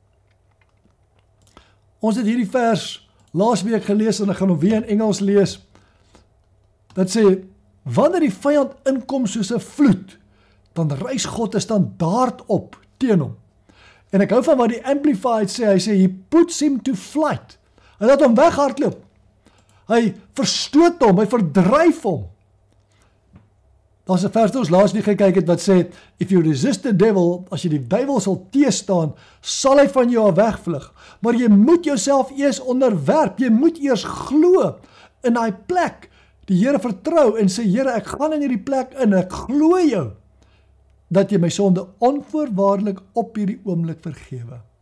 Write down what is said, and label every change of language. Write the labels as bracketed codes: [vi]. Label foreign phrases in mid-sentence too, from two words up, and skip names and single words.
[af] Ons het hierdie vers laasweek gelees en ek gaan hom weer in Engels lees. Dat sê, wanneer die vyand inkom soos 'n vloed, dan rys God 'n standaard op teen hom. En ek hou van wat die Amplified sê, hy sê, [en] he puts him to flight. [af] Hy laat hom weghardloop. Hy verstoot hom, hy verdryf hom. Daar's 'n vers wat ons laas nie gekyk het wat sê, [en] if you resist the devil, [af] as jy die duiwel sal teestaan, sal hy van jou af wegvlug. Maar jy moet jouself eers onderwerp, jy moet eers glo in daai plek, die Here vertrou en sê, Here, ek gaan in hierdie plek in, ek glo jou, dat jy my sonde onvoorwaardelik op hierdie oomblik vergewe.